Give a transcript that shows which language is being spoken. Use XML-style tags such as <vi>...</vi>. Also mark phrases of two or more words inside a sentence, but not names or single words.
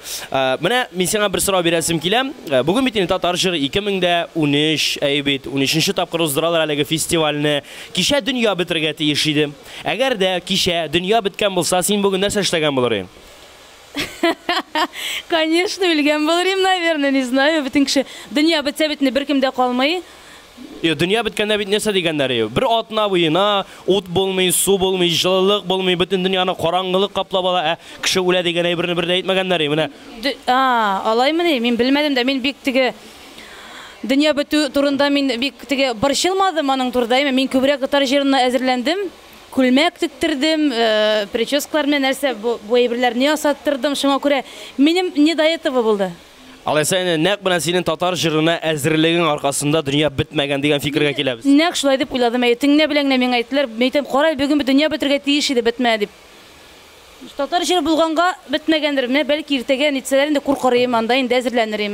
<tt>Менә мин сиңа бер сорау бирәсем киләм. Бүген бит инде татар җыры 2013 бит 13нче тапкыр уздыралар әлеге фестивальне. Кичә дөнья бетергә тиеш иде. Әгәр дә кичә дөнья беткән булса, син бүген нәрсә эшләгән булыр идең? Конечно, үлгән булырым,</tt> <ru>наверное, не знаю.</ru> <tt>Бөтен кеше дөнья бетсә битне беркемдә калмый. Дөнья беткәндә бит нәрсә дигәннәр? Бер атна буена ут булмый, су булмый, җылылык булмый, бөтен дөньяны караңгылык каплап ала. Кеше үлә дигән әйберне бер дә әйтмәгәннәр менә. Алаймыни? Мин белмәдем дә, мин бик теге дөнья бетү турында мин бик теге борчылмадым аның турында. Мин күбрәк татар җырына әзерләндем. Күлмәк тиктердем, прическалар менән нәрсә бу әйберләрне ясаттырдым. Шуңа күрә минем</tt> <ru>не до этого</ru> <tt>булды. Алайса нәкъ менә синең татар җырына әзерлегең аркасында дөнья бетмәгән дигән фикергә киләбез. Нәкъ шулай дип уйладым. Теңнә белән миңа әйттеләр, әйтәм, кара, бүген дөнья бетергә тиеш иде, бетмә дип. Татар җыры булганга бетмәгәндер. Менә бәлки иртәгә нитсәләр инде куркырым, анда инде әзерләнерем.</tt>